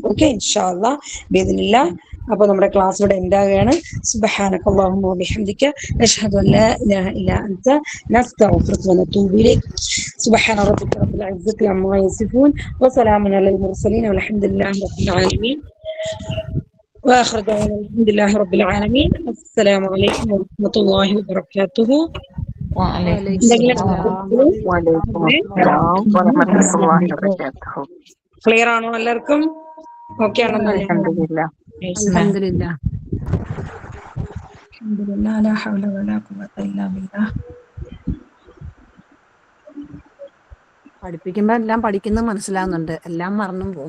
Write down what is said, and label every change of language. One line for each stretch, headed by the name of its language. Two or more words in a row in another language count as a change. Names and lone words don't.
Arabic: ഓക്കെ, إن شاء الله بإذن الله.
Malayalam: അപ്പൊ നമ്മുടെ ക്ലാസ് ഇവിടെ എൻഡ് ആവുകയാണ്.
Arabic: سبحانك اللهم وبحمدك أشهد أن لا إله إلا أنت نستغفرك ونتوب إليك. سبحان ربك رب العزة عما يصفون وسلام على المرسلين والحمد لله رب العالمين. وآخر دعوانا الحمد لله رب العالمين. السلام عليكم ورحمة الله وبركاته. وعليكم السلام ورحمة الله وبركاته.
Malayalam: ക്ലിയർ ആണോ എല്ലാവർക്കും? ഓക്കെ ആണോ?
Arabic: അൽഹംദുലില്ലാഹ്. അൽഹംദുലില്ലാഹ്. لا حول ولا قوة إلا بالله.
Malayalam: പഠിപ്പിക്കുമ്പോ എല്ലാം പഠിക്കുന്നത് മനസ്സിലാവുന്നുണ്ട്, എല്ലാം മറന്നും പോകും.